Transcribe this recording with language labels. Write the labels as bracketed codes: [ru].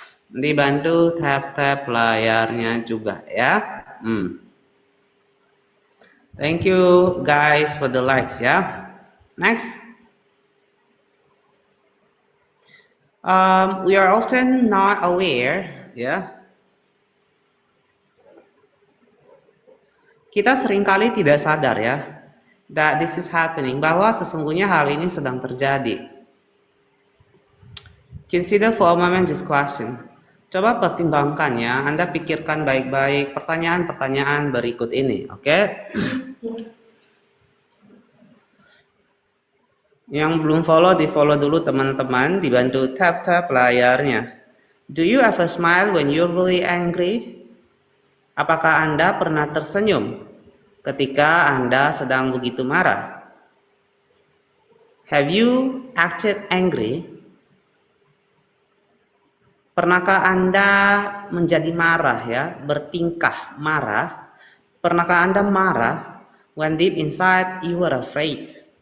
[id] Dibantu tap layarnya juga ya. [en] Thank you guys for the likes ya. Next. We are often not aware ya. [id] Kita seringkali tidak sadar ya, [en] that this is happening, [id] bahwa sesungguhnya hal ini sedang terjadi. [en] Consider for a moment this question. [id] Coba pertimbangkan ya, Anda pikirkan baik-baik pertanyaan-pertanyaan berikut ini, oke? Yang belum follow, di follow dulu teman-teman, dibantu tap layarnya. [en] Do you ever smile when you're really angry? [id] Apakah Anda pernah tersenyum ketika Anda sedang begitu marah? [en] Have you acted angry? [id] Pernahkah Anda menjadi marah ya, bertingkah marah? Pernahkah Anda marah [en] when deep inside you were afraid?